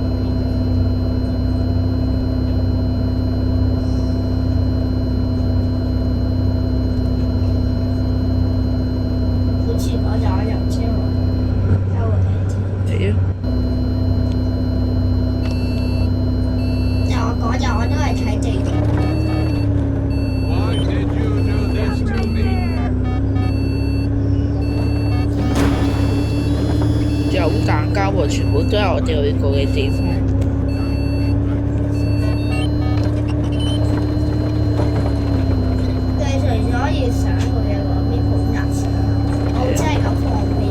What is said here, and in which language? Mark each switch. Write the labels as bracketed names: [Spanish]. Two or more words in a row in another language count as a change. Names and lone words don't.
[Cantonese] 好似我就我入車喎，收我睇車。係啊，就我嗰日我都係睇地圖。 [English] Why did you do this to me? [Cantonese] 有蛋膠喎，全部都係我哋去過嘅地方。對，除咗要上去嘅嗰邊好難上，我真係咁放屁啊！